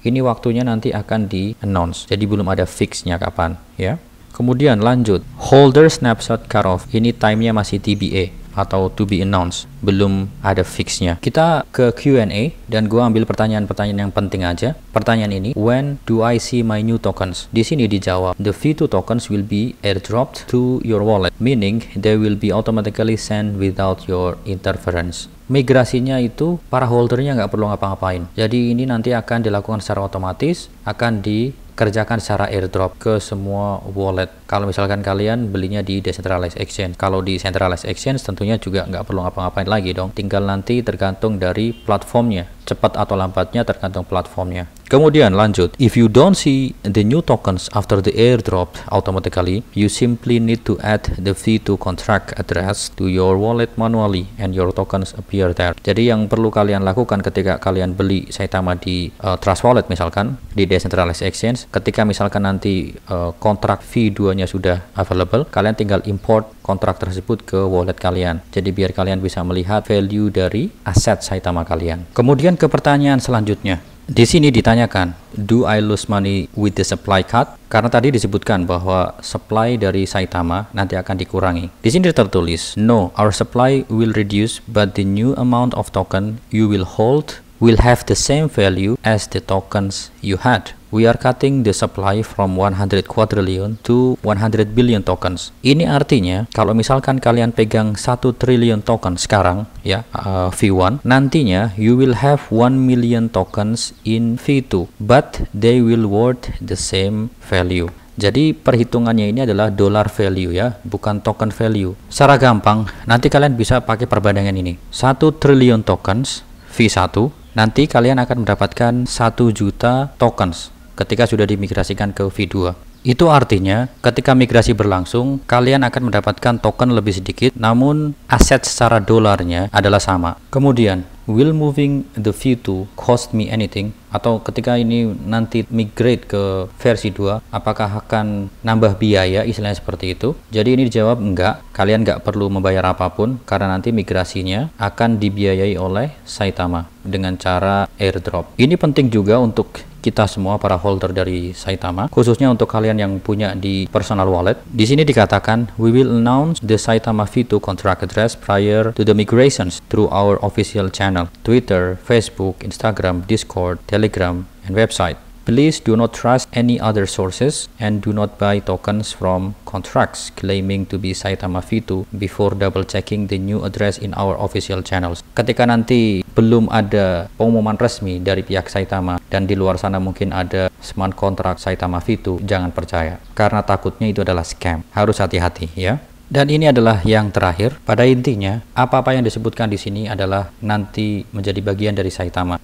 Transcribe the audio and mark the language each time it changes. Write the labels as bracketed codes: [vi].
[id] Ini waktunya nanti akan di-announce, jadi belum ada fixnya kapan ya. Kemudian lanjut, [en] holder snapshot cutoff, [id] ini timenya masih TBA atau [en] to be announced, [id] belum ada fixnya. Kita ke Q&A dan gua ambil pertanyaan-pertanyaan yang penting aja. Pertanyaan ini, [en] when do I see my new tokens? [id] Di sini dijawab, [en] the V2 tokens will be airdropped to your wallet, meaning they will be automatically sent without your interference. [id] Migrasinya itu para holdernya nggak perlu ngapa-ngapain. Jadi ini nanti akan dilakukan secara otomatis, akan dikerjakan secara airdrop ke semua wallet. Kalau misalkan kalian belinya di decentralized exchange, kalau di centralized exchange tentunya juga nggak perlu ngapa-ngapain lagi dong. Tinggal nanti tergantung dari platformnya, cepat atau lambatnya tergantung platformnya. Kemudian lanjut, [en] if you don't see the new tokens after the airdrop automatically, you simply need to add the V2 contract address to your wallet manually and your tokens appear there. [id] Jadi yang perlu kalian lakukan ketika kalian beli Saitama di Trust Wallet misalkan, di decentralized exchange, ketika misalkan nanti kontrak V2-nya sudah available, kalian tinggal import kontrak tersebut ke wallet kalian. Jadi biar kalian bisa melihat value dari aset Saitama kalian. Kemudian ke pertanyaan selanjutnya. Di sini ditanyakan, [en] do I lose money with the supply cut? [id] Karena tadi disebutkan bahwa supply dari Saitama nanti akan dikurangi. Di sini tertulis, [en] no, our supply will reduce, but the new amount of token you will hold will have the same value as the tokens you had. We are cutting the supply from 100 quadrillion to 100 billion tokens. [id] Ini artinya kalau misalkan kalian pegang 1 triliun token sekarang ya, V1, nantinya [en] you will have 1 million tokens in V2, but they will worth the same value. [id] Jadi perhitungannya ini adalah dollar value ya, bukan token value. Secara gampang, nanti kalian bisa pakai perbandingan ini. 1 triliun tokens V1, nanti kalian akan mendapatkan 1 juta tokens ketika sudah dimigrasikan ke V2. Itu artinya ketika migrasi berlangsung, kalian akan mendapatkan token lebih sedikit, namun aset secara dolarnya adalah sama. [en] Kemudian, will moving the V2 cost me anything? [id] Atau ketika ini nanti migrate ke versi 2, apakah akan nambah biaya, istilahnya seperti itu? Jadi ini dijawab enggak, kalian enggak perlu membayar apapun karena nanti migrasinya akan dibiayai oleh Saitama dengan cara airdrop. Ini penting juga untuk kita semua para holder dari Saitama, khususnya untuk kalian yang punya di personal wallet. Di sini dikatakan, [en] we will announce the Saitama V2 contract address prior to the migrations through our official channel, Twitter, Facebook, Instagram, Discord, Telegram, and website. Please do not trust any other sources and do not buy tokens from contracts claiming to be Saitama V2 before double checking the new address in our official channels. [id] Ketika nanti belum ada pengumuman resmi dari pihak Saitama dan di luar sana mungkin ada smart contract Saitama V2, jangan percaya karena takutnya itu adalah scam. Harus hati-hati ya. Dan ini adalah yang terakhir. Pada intinya, apa-apa yang disebutkan di sini adalah nanti menjadi bagian dari Saitama.